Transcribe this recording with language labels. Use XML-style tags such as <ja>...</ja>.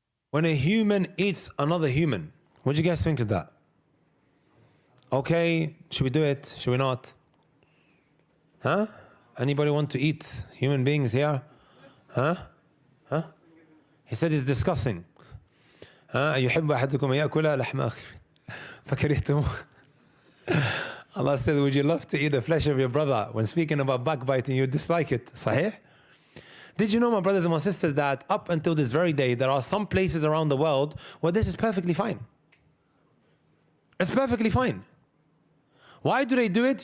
<en>When a human eats another human, what do you guys think of that? Okay, should we do it? Should we not? Huh? Anybody want to eat human beings here? Huh? Huh? He said it's disgusting.</en> <ar>يحب أحدكم يأكل لحم أخيه فكرهتم.</ar> <en>Allah says, would you love to eat the flesh of your brother? When speaking about backbiting, you dislike it. Sahih? Did you know, my brothers and my sisters, that up until this very day, there are some places around the world where this is perfectly fine? It's perfectly fine. Why do they do it?</en>